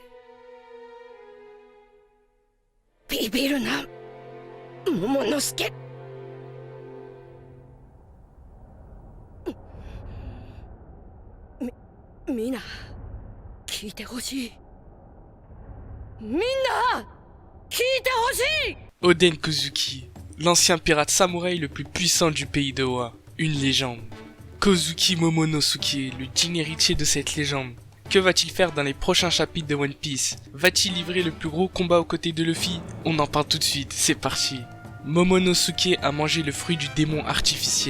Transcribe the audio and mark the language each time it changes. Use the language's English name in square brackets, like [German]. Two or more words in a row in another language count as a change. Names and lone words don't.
[Japanese] ビビるな、桃之助。みんな聞いてほしい。みんな聞いてほしい。 [French] Oden Kozuki, l'ancien pirate samouraï le plus puissant du pays de Wa, une légende. Kozuki Momonosuke, le digne héritier de cette légende. Que va-t-il faire dans les prochains chapitres de One Piece? Va-t-il livrer le plus gros combat aux côtés de Luffy? On en parle tout de suite, c'est parti. Momonosuke a mangé le fruit du démon artificiel.